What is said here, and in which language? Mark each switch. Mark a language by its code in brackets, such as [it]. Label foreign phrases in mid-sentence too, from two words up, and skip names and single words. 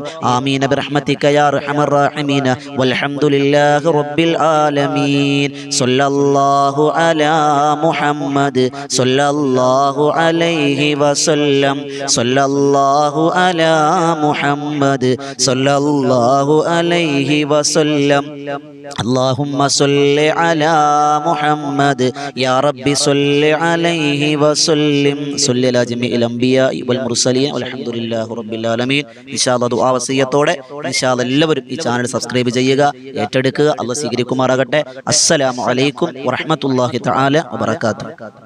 [ar] آمين برحمتك يا أرحم الراحمين والحمد لله رب العالمين. صلى الله على محمد صلى الله عليه وسلم. صلى الله على محمد صلى الله عليه وسلم. اللهم صل على محمد يا رب صل عليه وسلم. صل على جميع الانبياء والمرسلين والحمد لله رب العالمين. [ml] ഇൻഷാല്ലാഹ് ദുആ വസിയത്തോടെ ഇൻഷാല്ലാഹ് എല്ലാവരും ഈ ചാനൽ സബ്സ്ക്രൈബ് ചെയ്യുക, ഏറ്റെടുക്കുക. അല്ലാഹ് സ്വീകരിക്കുമാറാകട്ടെ. [ar] السلام عليكم ورحمة الله تعالى وبركاته.